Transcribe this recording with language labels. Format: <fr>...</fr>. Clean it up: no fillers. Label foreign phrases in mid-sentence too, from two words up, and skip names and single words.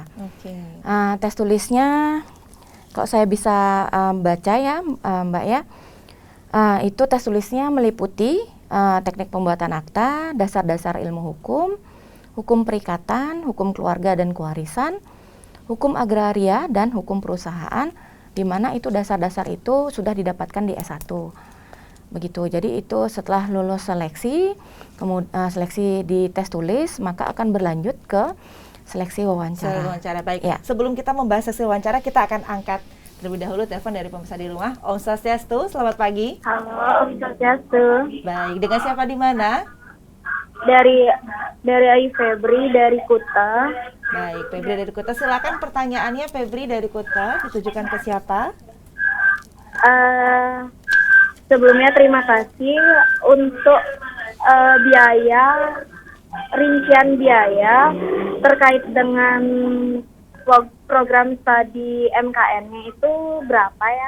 <id>Tes tulisnya kalau saya bisa baca ya Mbak ya, itu tes tulisnya meliputi teknik pembuatan akta, dasar-dasar ilmu hukum, hukum perikatan, hukum keluarga dan kewarisan, hukum agraria dan hukum perusahaan, di mana itu dasar-dasar itu sudah didapatkan di S1. Begitu. Jadi itu setelah lulus seleksi, kemudian seleksi di tes tulis, maka akan berlanjut ke seleksi wawancara. Wawancara, baik. Ya. Sebelum kita membahas seleksi wawancara, kita akan angkat terlebih dahulu telepon dari pemirsa di rumah.</id> <ban>Om Swastiastu,</ban> <id>selamat pagi. Halo,</id> <ban>Om Swastiastu.</ban> <id>Baik, dengan siapa di mana? Dari Ayu Febri dari Kuta. Baik, Febri dari Kuta. Silakan pertanyaannya, Febri dari Kuta, ditujukan ke siapa? Sebelumnya terima kasih untuk rincian biaya terkait dengan program studi MKN-nya itu berapa ya?</id>